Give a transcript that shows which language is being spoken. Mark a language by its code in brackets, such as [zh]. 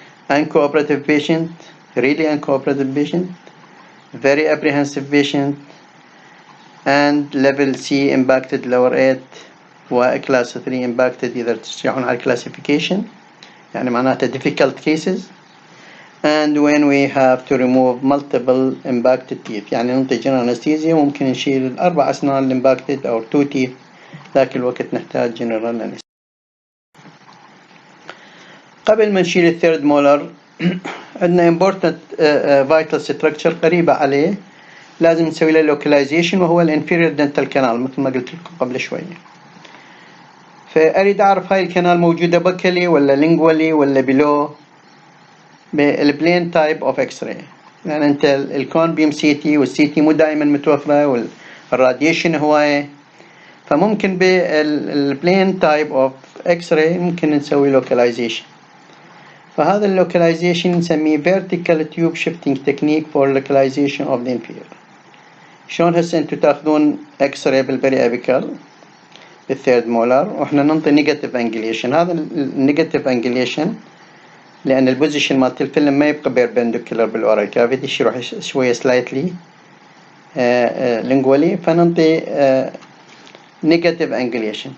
[en] Uncooperative patient, really uncooperative patient, very apprehensive patient, and level C impacted lower 8 و class 3 impacted. [ar] إذا تشرحون على classification يعني معناته [en] difficult cases. And when we have to remove multiple impacted teeth، [ar] يعني ننطي [en] general anesthesia [ar] ممكن نشيل 4 أسنان [en] impacted أو 2 teeth، [ar] ذاك الوقت نحتاج [en] general anesthesia. [ar] قبل ما نشيل الثيرد مولر عندنا [en] important vital structure [ar] قريبة عليه لازم نسوي له localization، وهو الانفيريور دنتال كانال مثل ما قلت لكم قبل شوية. فأريد أعرف هاي الكنال موجودة بكلي ولا لينجولي ولا بلو. بالبلين تايب اوف اكس راي، لان انت الكون بيم سي تي والسي تي مو دائما متوفره والراديشن هوايه، فممكن بالبلين تايب اوف اكس راي ممكن نسوي لوكاليزيشن. فهذا اللوكاليزيشن نسميه [en] vertical tube shifting technique for localization of the inferior. [ar] شلون هسه انتو تاخذون اكس راي بالبري ابيكال بالثيرد مولر واحنا ننطي نيجاتيف انجليشن. هذا النيجاتيف انجليشن لان البوزيشن مالت الفيلم ما يبقى بيربنديكولر بالاورال كافيتي، يروح شويه سلايتلي لينجولي، فننطي نيجاتيف انجليشن.